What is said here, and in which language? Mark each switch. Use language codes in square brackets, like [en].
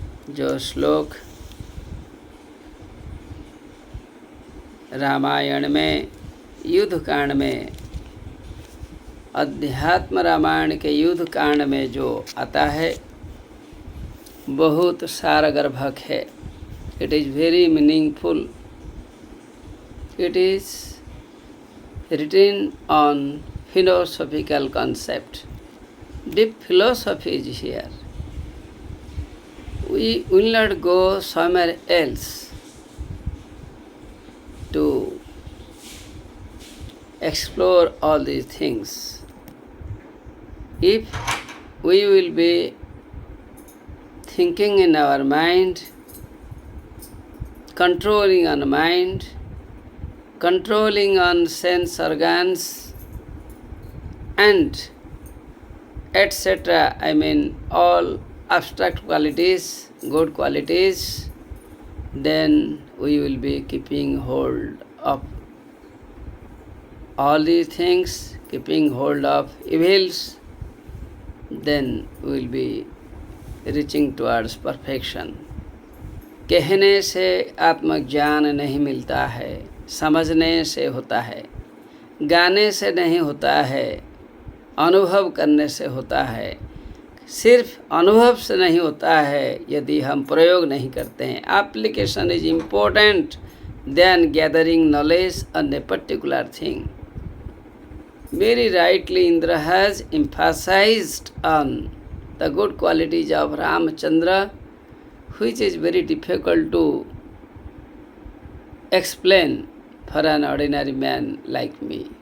[hi] जो श्लोक रामायण में युद्ध कांड में, अध्यात्म रामायण के युद्ध कांड में जो आता है, बहुत सारगर्भक है। [en] It is very meaningful. It is written on philosophical concept. Deep philosophy is here. We will not go somewhere else to explore all these things. If we will be thinking in our mind, controlling on mind, controlling on sense organs, and etc. I mean all abstract qualities, good qualities, then we will be keeping hold of all these things, keeping hold of evils, then we will be reaching towards perfection. [hi] कहने से आत्मज्ञान नहीं मिलता है, समझने से होता है। गाने से नहीं होता है, अनुभव करने से होता है। सिर्फ अनुभव से नहीं होता है यदि हम प्रयोग नहीं करते हैं। [en] Application is important then gathering knowledge on a particular thing. Very rightly Indra has emphasized on the good qualities of Ramachandra, which is very difficult to explain for an ordinary man like me.